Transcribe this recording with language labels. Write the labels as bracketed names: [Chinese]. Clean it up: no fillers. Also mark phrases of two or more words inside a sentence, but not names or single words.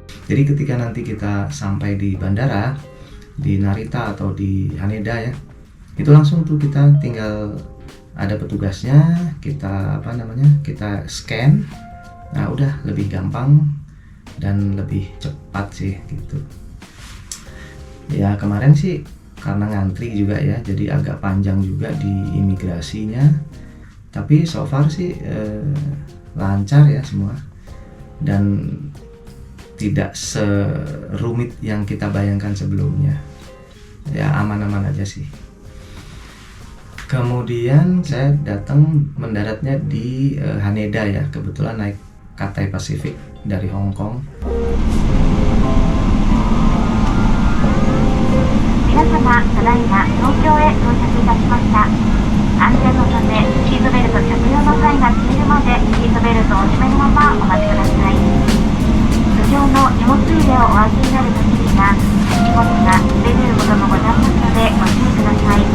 [Indonesian] Jadi ketika nanti kita sampai di bandara di Narita atau di Haneda ya, itu langsung tuh kita tinggal ada petugasnya, kita kita scan. Nah udah lebih gampang dan lebih cepat sih gitu. Ya kemarin sih karena ngantri juga ya, jadi agak panjang juga di imigrasinya. Tapi [English] so far [Indonesian] sih lancar ya semua, dan tidak serumit yang kita bayangkan sebelumnya. Ya aman-aman aja sih. Kemudian saya mendaratnya di Haneda ya, kebetulan naik Cathay Pacific dari Hong Kong. [Japanese] 皆様、ただいま東京へ到着いたしました。安全のため、シートベルト着用の際が消えるまでシートベルトをお締めのままお待ちください。通常の荷物入れをお開けになる時には、荷物が出ることもございますのでご注意ください。